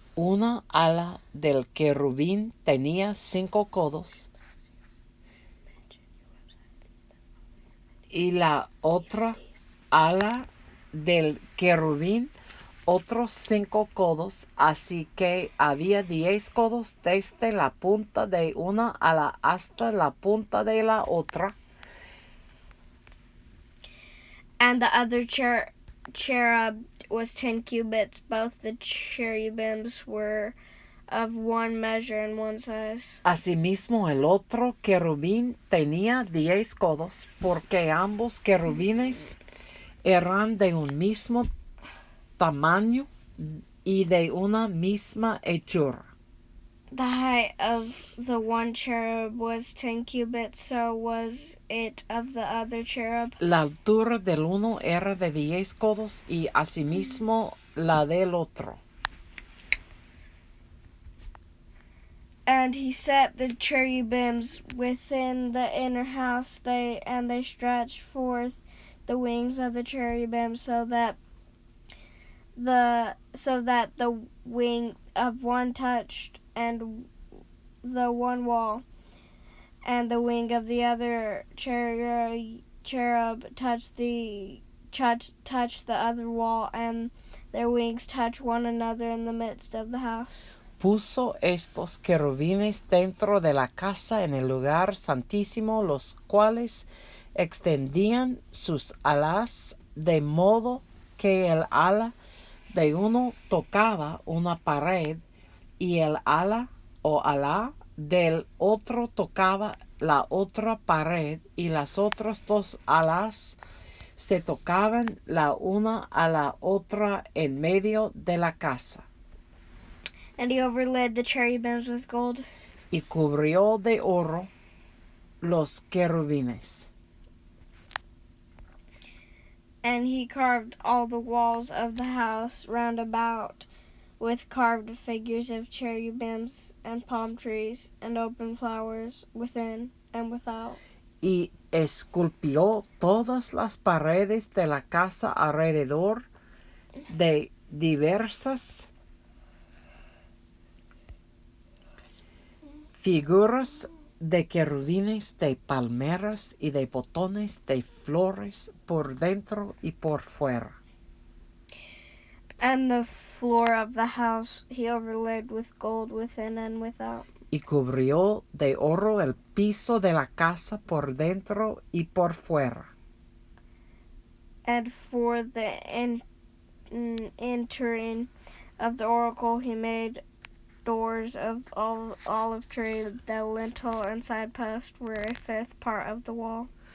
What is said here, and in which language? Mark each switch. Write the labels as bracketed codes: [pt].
[es] Una ala del querubín tenía 5 codos, y la otra ala del querubín otros 5 codos, así que había 10 codos desde la punta de una ala hasta la punta de la otra. [en] And the other cherub was 10 cubits. Both the cherubims were of one measure and one size. [es] Asimismo el otro querubín tenía 10 codos, porque ambos querubines eran de un mismo tamaño y de una misma hechura. [en] The height of the one cherub was 10 cubits, so was it of the other cherub. [es] La altura del uno era de 10 codos, y asimismo la del otro. [en] And he set the cherubims within the inner house, they stretched forth the wings of the cherubim so that the wing of one touched and the one wall, and the wing of the other cherub touched the other wall, and their wings touched one another in the midst of the house. [es] Puso estos querubines dentro de la casa en el lugar santísimo, los cuales extendían sus alas de modo que el ala de uno tocaba una pared y el ala o ala del otro tocaba la otra pared, y las otras 2 alas se tocaban la una a la otra en medio de la casa. [en] And he overlaid the cherubims with gold. [es] Y cubrió de oro los querubines. [en] And he carved all the walls of the house round about with carved figures of cherubims and palm trees and open flowers within and without. [es] Y esculpió todas las paredes de la casa alrededor de diversas figuras de querubines, de palmeras y de botones de flores por dentro y por fuera. [en] And the floor of the house he overlaid with gold within and without. [es] Y cubrió de oro el piso de la casa por dentro y por fuera. [en] And for the entering of the oracle he made doors of olive tree. The lintel and side post were a 5th part of the wall.